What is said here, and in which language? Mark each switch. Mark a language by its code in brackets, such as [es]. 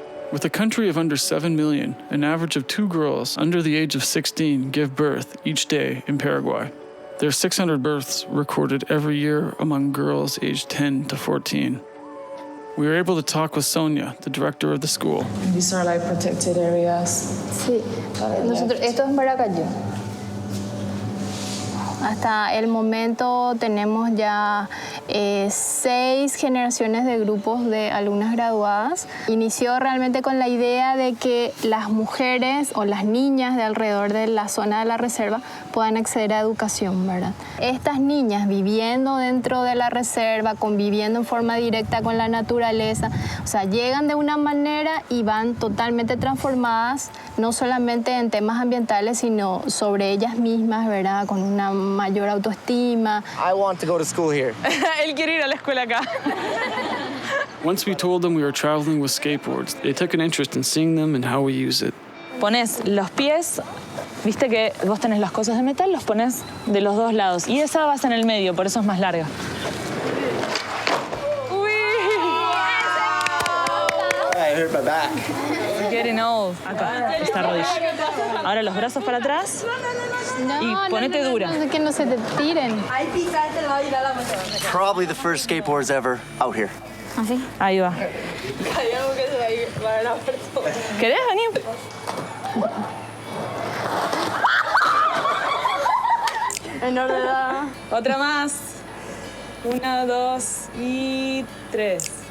[en] With a country of under 7 million, an average of 2 girls under the age of 16 give birth each day in Paraguay. There are 600 births recorded every year among girls aged 10 to 14. We were able to talk with Sonia, the director of the school. These are like protected areas. [es] Sí, nosotros, esto es en Paraguay. Hasta el momento tenemos ya 6 generaciones de grupos de alumnas graduadas. Inició realmente con la idea de que las mujeres o las niñas de alrededor de la zona de la reserva puedan acceder a educación, ¿verdad? Estas niñas viviendo dentro de la reserva, conviviendo en forma directa con la naturaleza, o sea, llegan de una manera y van totalmente transformadas, no solamente en temas ambientales, sino sobre ellas mismas, ¿verdad? Con una mayor autoestima. [en] I want to go to school here. [es] Él quiere ir a la escuela acá. [en] Once we told them we were traveling with skateboards, they took an interest in seeing them and how we use it. [es] Pones los pies, viste que vos tenés las cosas de metal, los pones de los dos lados. Y esa vas en el medio, por eso es más larga. Uy. [en] I hurt my back. Getting old. [es] Acá, esta rodilla. Ahora los brazos para atrás y ponete dura. Que no se te tiren. [en] Probably the first skateboards ever out here. [es] ¿Así? Ahí va. ¿Querés venir? Otra más. 1, 2 y 3.